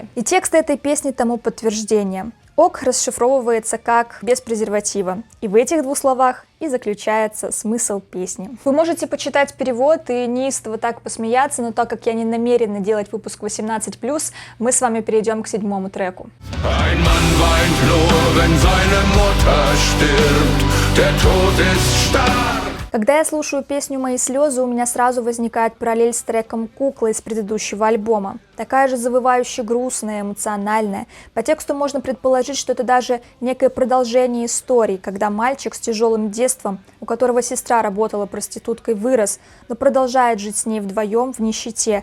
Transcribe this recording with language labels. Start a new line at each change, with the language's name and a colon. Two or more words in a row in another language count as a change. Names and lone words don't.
Russian: И текст этой песни тому подтверждение. ОК расшифровывается как «без презерватива». И в этих двух словах и заключается смысл песни. Вы можете почитать перевод и неистово так посмеяться, но так как я не намерена делать выпуск 18+, мы с вами перейдем к 7-му треку.
German: Ein Mann weint nur, wenn seine Mutter stirbt. Der Tod ist stark.
Russian: Когда я слушаю песню «Мои слезы», у меня сразу возникает параллель с треком «Кукла» из предыдущего альбома. Такая же завывающая, грустная, эмоциональная. По тексту можно предположить, что это даже некое продолжение истории, когда мальчик с тяжелым детством, у которого сестра работала проституткой, вырос, но продолжает жить с ней вдвоем в нищете.